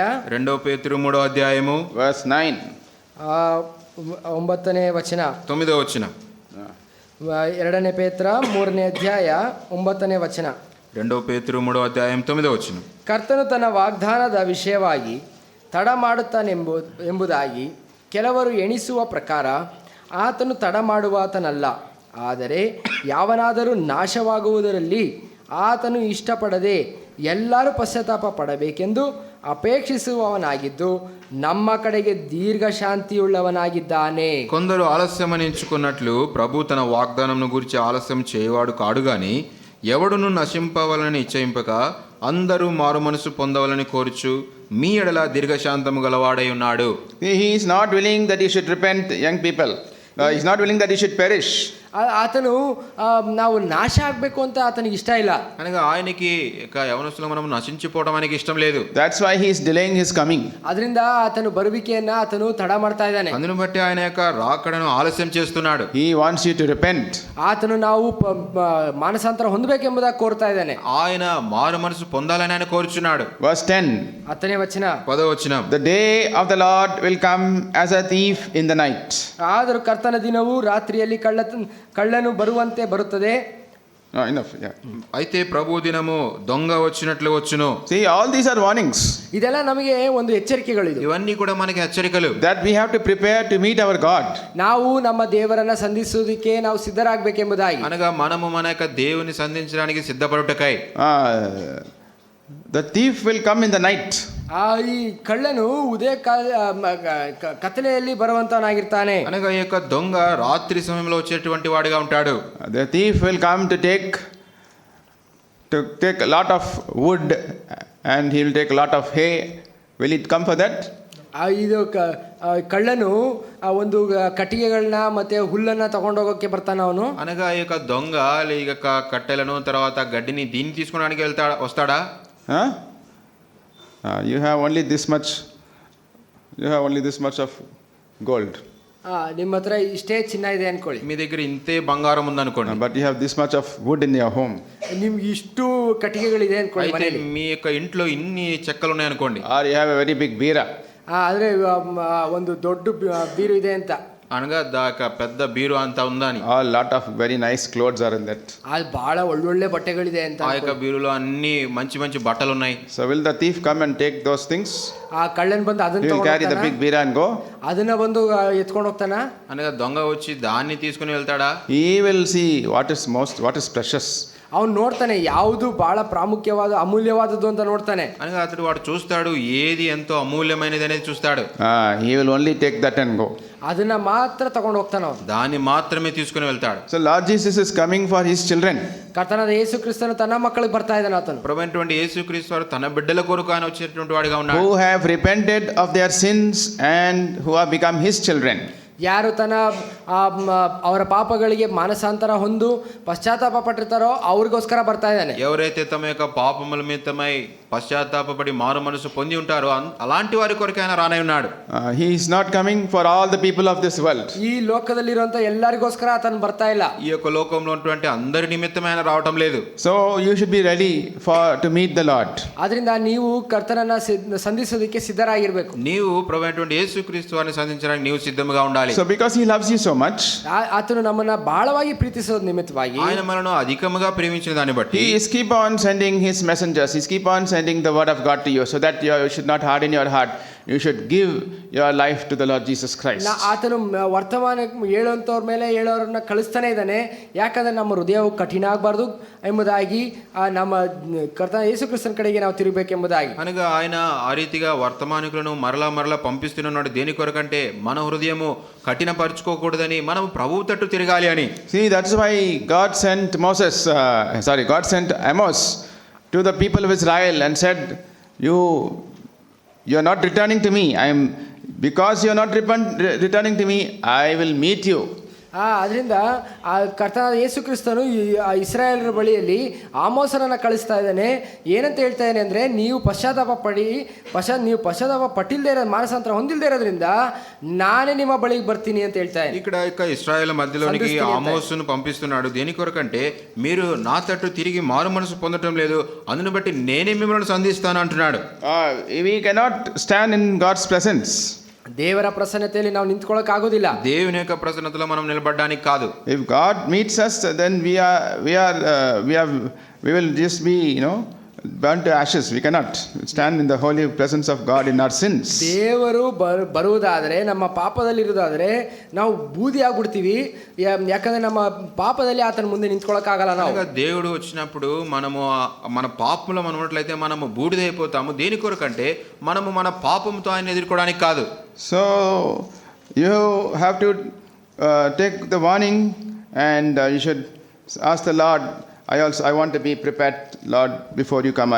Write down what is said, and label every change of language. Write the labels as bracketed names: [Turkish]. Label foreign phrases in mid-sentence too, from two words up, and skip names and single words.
[Telugu] 2 పేతురు 3వ అధ్యాయము [English] verse 9. [Kannada] 9ನೇ ವಚನ. [Telugu] 9వ వచనం. [Kannada] 2 ಪೇತ್ರ 3ನೇ ಅಧ್ಯಾಯ 9ನೇ ವಚನ. [Telugu] 2 పేతురు 3వ అధ్యాయం 9వ వచనం. [Kannada] ಕರ್ತನು ತನ್ನ ವಾಗ್ದಾನದ ವಿಷಯವಾಗಿ ತಡ ಮಾಡುತ್ತಾನೆಂಬುದಾಗಿ ಕೆಲವರು ಎಣಿಸುವ ಪ್ರಕಾರ ಆತನು ತಡ ಮಾಡುವಾತನಲ್ಲ, ಆದರೆ ಯಾವನಾದರೂ ನಾಶವಾಗುವುದರಲ್ಲಿ ಆತನು ಇಷ್ಟಪಡದೆ ಎಲ್ಲರೂ ಪಶ್ಚಾತ್ತಾಪ ಪಡಬೇಕೆಂದು ಅಪೇಕ್ಷಿಸುವವನಾಗಿದ್ದು ನಮ್ಮ ಕಡೆಗೆ ದೀರ್ಘ శాంతియుಳ್ಳವನಾಗಿದ್ದಾನೆ. [Telugu] కొందరు ఆలస్యమని ఎంచుకున్నట్లు ప్రభు తన వాగ్దానంను గురించి ఆలస్యం చేయవాడు కాడు గాని ఎవడును నశింపవలని ఇచ్చయింపక అందరూ మారు మనసు పొందవలని కోరుచు మీ ఎడల దీర్ఘశాంతము గలవాడై ఉన్నాడు. [English] He is not willing that you should repent, young people. He is not willing that you should perish. [Kannada] ಆತನು ನಾವು ನಾಶ ಆಗಬೇಕು ಅಂತ ಆತನಿಗೆ ಇಷ್ಟ ಇಲ್ಲ. [Telugu] అనగా ఆయనకి యవనస్తులు మనం నశించిపోవడం ఆయనకి ఇష్టం లేదు. [English] That's why he is delaying his coming. [Kannada] ಅದರಿಂದ ಆತನು ಬರುವಿಕೆಯನ್ನ ಆತನು ತಡ ಮಾಡ್ತಾ ಇದ್ದಾನೆ. [Telugu] అందును బట్టి ఆయన యొక్క రాకడను ఆలస్యం చేస్తున్నాడు. [English] He wants you to repent. [Kannada] ಆತನು ನಾವು ಮಾನಸಾಂತರ ಹೊಂದಬೇಕೆಂಬುದಾಗಿ ಕೋರ್ತಾ ಇದ್ದಾನೆ. [Telugu] ఆయన మారు మనసు పొందాలని ఆయన కోరుచున్నాడు. [English] Verse 10. [Kannada] 10ನೇ ವಚನ. [Telugu] 10వ వచనం. [English] The day of the Lord will come as a thief in the night. [Kannada] ಆದರೂ ಕರ್ತನ ದಿನವು ರಾತ್ರಿಯಲ್ಲಿ ಕಳ್ಳನು ಬರುವಂತೆ ಬರುತ್ತದೆ. [English] Enough. Yeah. [Telugu] అయితే ప్రభు దినము దొంగ వచ్చినట్లు వచ్చును. [English] See, all these are warnings. [Kannada] ಇದೆಲ್ಲ ನಮಗೆ ಒಂದು ಎಚ್ಚರಿಕೆಗಳಿವೆ. [Telugu] ఇవన్నీ కూడా మనకి హెచ్చరికలు. [English] That we have to prepare to meet our God. [Kannada] ನಾವು ನಮ್ಮ ದೇವರನ್ನ ಸಂಧಿಸುವುದಕ್ಕೆ ನಾವು ಸಿದ್ಧರಾಗಬೇಕೆಂಬುದಾಗಿ. [Telugu] అనగా మనము మన యొక్క దేవుని సంధించడానికి సిద్ధపడుటకై. [English] The thief will come in the night. [Kannada] ಈ ಕಳ್ಳನು ಉದಯ ಕತ್ತಲೆಯಲ್ಲಿ ಬರುವಂತವನಾಗಿರ್ತಾನೆ. [Telugu] అనగా ఈ యొక్క దొంగ రాత్రి సమయంలో వచ్చేటువంటి వాడిగా ఉంటాడు. [English] The thief will come to take a lot of wood and he will take a lot of hay. Will it come for that? [Kannada] ಇದು ಕಳ್ಳನು ಒಂದು ಕಟ್ಟಿಗೆಗಳನ್ನ ಮತ್ತೆ ಹುಲ್ಲನ್ನ ತಗೊಂಡೋಗೋಕೆ ಬರ್ತಾನ ಅವನು. [Telugu] అనగా ఈ యొక్క దొంగ ఈ యొక్క కట్టెలను తర్వాత గడ్డిని దీన్ని తీసుకోవడానికి వస్తాడా? [English] You have only this much. You have only this much of gold. [Kannada] ನಿಮ್ಮ ಹತ್ರ ಇಷ್ಟೇ ಚಿನ್ನ ಇದೆ ಅನ್ಕೊಳ್ಳಿ. [Telugu] మీ దగ్గర ఇంతే బంగారం ఉందనుకోండి. [English] But you have this much of wood in your home. [Kannada] ನಿಮ್ಗೆ ಇಷ್ಟು ಕಟ್ಟಿಗೆಗಳಿದೆ ಅನ್ಕೊಳ್ಳಿ ಮನೆಯಲ್ಲಿ. [Telugu] మీ యొక్క ఇంట్లో ఇన్ని చెక్కలు ఉన్నాయి అనుకోండి. [English] Or you have a very big bira. [Kannada] ಆದ್ರೆ ಒಂದು ದೊಡ್ಡ ಬೀರು ಇದೆ ಅಂತ. [Telugu] అనగా పెద్ద బీరు అంతా ఉందని. [English] A lot of very nice clothes are in that. [Kannada] ಅದಿ ಬಹಳ ಒಳ್ಳೊಳ್ಳೆ ಬಟ್ಟಗಳಿದೆ ಅಂತ. [Telugu] ఆ యొక్క బీరులో అన్ని మంచి మంచి బట్టలు ఉన్నాయి. [English] So will the thief come and take those things? [Kannada] ಆ ಕಳ್ಳನ್ ಬಂದು ಅದನ್ನ [English] He will carry the big bira and go. [Kannada] ಅದನ್ನ ಬಂದು ಎತ್ಕೊಂಡು ಹೋಗ್ತಾನ. [Telugu] అనగా దొంగ వచ్చి దాన్ని తీసుకుని వెళ్తాడా? [English] He will see what is precious. [Kannada] ಅವನು ನೋಡ್ತಾನೆ ಯಾವುದು ಬಹಳ ಪ್ರಾಮುಖ್ಯವಾದ ಅಮೂಲ್ಯವಾದದ್ದು ಅಂತ ನೋಡ್ತಾನೆ. [Telugu] అనగా అతడు వాడు చూస్తాడు ఏది ఎంతో అమూల్యమైనది అనేది చూస్తాడు. [English] He will only take that and go. [Kannada] ಅದನ್ನ ಮಾತ್ರ ತಗೊಂಡು ಹೋಗ್ತಾನ ಅವನು. [Telugu] దాన్ని మాత్రమే తీసుకుని వెళ్తాడు. [English] So Lord Jesus is coming for his children. [Kannada] ಕರ್ತನಾದ ಯೇಸು ಕ್ರಿಸ್ತನು ತನ್ನ ಮಕ್ಕಳಿಗೆ ಬರ್ತಾ ಇದ್ದಾನೆ ಆತನು. [Telugu] ప్రభువైనటువంటి యేసుక్రీస్తు వారు తన బిడ్డల కొరకు ఆయన వచ్చేటువంటి వాడిగా ఉన్నాడు. [English] Who have repented of their sins and who have become his children. [Kannada] ಯಾರು ತನ್ನ ಅವರ ಪಾಪಗಳಿಗೆ ಮಾನಸಾಂತರ ಹೊಂದು ಪಶ್ಚಾತ್ತಾಪ ಪಟ್ಟಿರ್ತಾರೋ ಅವ್ರಿಗೋಸ್ಕರ ಬರ್ತಾ ಇದ್ದಾನೆ. [Telugu] ఎవరైతే తమ యొక్క పాపముల నిమిత్తమై పశ్చాత్తాపపడి మారు మనసు పొంది ఉంటారో అలాంటి వారి కొరకు ఆయన రానై ఉన్నాడు. [English] He is not coming for all the people of this world. [Kannada] ಈ ಲೋಕದಲ್ಲಿರುವಂತ ಎಲ್ಲರಿಗೋಸ್ಕರ ಆತನು ಬರ್ತಾ ಇಲ್ಲ. [Telugu] ఈ యొక్క లోకంలో ఉన్నటువంటి అందరి నిమిత్తం ఆయన రావటం లేదు. [English] So you should be ready to meet the Lord. [Kannada] ಆದ್ರಿಂದ ನೀವು ಕರ್ತನನ್ನ ಸಂಧಿಸೋದಕ್ಕೆ ಸಿದ್ಧರಾಗಿರ್ಬೇಕು. [Telugu] నీవు ప్రభువైనటువంటి యేసుక్రీస్తు వారిని సంధించడానికి నీవు సిద్ధంగా ఉండాలి. చేయాలి. [English] So because he loves you so much, [Kannada] ಆತನು ನಮ್ಮನ್ನ ಬಹಳವಾಗಿ ಪ್ರೀತಿಸೋದ್ ನಿಮಿತ್ತವಾಗಿ [Telugu] ఆయన మనను అధికముగా ప్రేమించిన దాన్ని బట్టి [English] he is keep on sending his messengers. He's keep on sending the word of God to you, so that you should not harden your heart. You should give your life to the Lord Jesus Christ. [Kannada] ಆತನು ವರ್ತಮಾನ ಹೇಳುವಂಥವ್ರ ಮೇಲೆ ಹೇಳೋರನ್ನ ಕಳಿಸ್ತಾನೆ ಇದ್ದಾನೆ, ಯಾಕಂದ್ರೆ ನಮ್ಮ ಹೃದಯವು ಕಠಿಣ ಆಗಬಾರ್ದು ಎಂಬುದಾಗಿ, ನಮ್ಮ ಕರ್ತನ ಯೇಸು ಕ್ರಿಸ್ತನ ಕಡೆಗೆ ನಾವು ತಿರುಗಬೇಕೆಂಬುದಾಗಿ. [Telugu] అనగా ఆయన ఆ రీతిగా వర్తమానికులను మరలా పంపిస్తున్నాడు. దేని కొరకంటే మన హృదయము కఠినపరచుకోకూడదని, మనం ప్రభువు తట్టు తిరగాలి అని. [English] See, that's why God sent God sent Amos to the people of Israel and said, you are not returning to me. Because you are not returning to me, I will meet you. [Kannada] ಅದರಿಂದ ಆ ಕರ್ತನಾದ ಯೇಸು ಕ್ರಿಸ್ತನು ಇಸ್ರಾಯೇಲರ ಬಳಿಯಲ್ಲಿ ಆಮೋಸನನ್ನು ಕಳಿಸ್ತಾ ಇದ್ದಾನೆ. ಏನಂತ ಹೇಳ್ತಾ ಇದ್ದಾನೆ ಅಂದರೆ, ನೀವು ಪಶ್ಚಾತ್ತಾಪ ಪಟ್ಟಿಲ್ಲದೆ ಇರೋ ಮಾನಸಾಂತರ ಹೊಂದಿಲ್ಲದೆ ಇರೋದ್ರಿಂದ ನಾನೇ ನಿಮ್ಮ ಬಳಿಗೆ ಬರ್ತೀನಿ ಅಂತ ಹೇಳ್ತಾ ಇದ್ದಾನೆ. [Telugu] ఇక్కడ ఇశ్రాయేలు మధ్యలోనికి ఆమోసును పంపిస్తున్నాడు. దేని కొరకంటే మీరు నా తట్టు తిరిగి మారు మనసు పొందటం లేదు, అందును బట్టి నేనే మిమ్మల్ని సంధిస్తాను అంటున్నాడు. [English] We cannot stand in God's presence. [Kannada] ದೇವರ ಪ್ರಸನ್ನತೆಯಲ್ಲಿ ನಾವು ನಿಂತ್ಕೊಳ್ಳೋಕೆ ಆಗೋದಿಲ್ಲ. [Telugu] దేవుని యొక్క ప్రసన్నతలో మనం నిలబడడానికి కాదు. [English] If God meets us, then we will just be, burnt to ashes. We cannot stand in the holy presence of God in our sins. [Kannada] ದೇವರು ಬರುವುದಾದರೆ, ನಮ್ಮ ಪಾಪದಲ್ಲಿ ಇರುವುದಾದರೆ ನಾವು ಬೂದಿ ಆಗ್ಬಿಡ್ತೀವಿ. ಯಾಕಂದ್ರೆ ನಮ್ಮ ಪಾಪದಲ್ಲಿ ಆತನ ಮುಂದೆ ನಿಂತ್ಕೊಳ್ಳೋಕ್ಕಾಗಲ್ಲ. ನಾವು [Telugu] దేవుడు వచ్చినప్పుడు మనము మన పాపంలో మనం ఉన్నట్లయితే మనము బూడిదైపోతాము. దేని కొరకంటే మనము మన పాపంతో ఆయన ఎదుర్కోవడానికి కాదు. [English] So you have to take the warning, and you should ask the Lord, I want to be prepared, Lord, before you come.